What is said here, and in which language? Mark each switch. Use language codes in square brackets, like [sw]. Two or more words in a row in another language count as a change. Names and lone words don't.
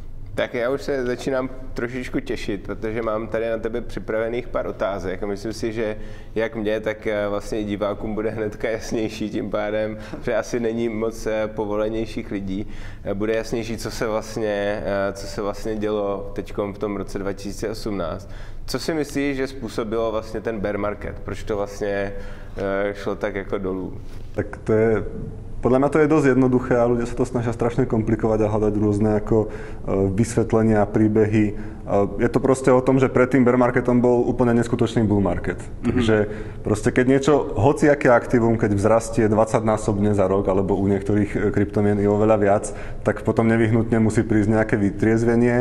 [cs] Tak já už se začínám trošičku těšit, protože mám tady na tebe připravených pár otázek a myslím si, že jak mě, tak vlastně i divákům bude hnedka jasnější tím pádem, že asi není moc povolenějších lidí. Bude jasnější, co se vlastně dělo teď v tom roce 2018. Co si myslíš, že způsobilo vlastně ten [en] bear market? [cs] Proč to vlastně šlo tak jako dolů? [sk] Tak to je... Podľa mňa to je dosť jednoduché a ľudia sa to snažia strašne komplikovať a hľadať rôzne ako vysvetlenia, príbehy. Je to proste o tom, že pred tým [en] bear marketom [sk] bol úplne neskutočný [en] bull market. [sk] Takže proste keď niečo, hociaké aktívum, keď vzrastie 20-násobne za rok, alebo u niektorých kryptomien i oveľa viac, tak potom nevyhnutne musí prísť nejaké vytriezvenie.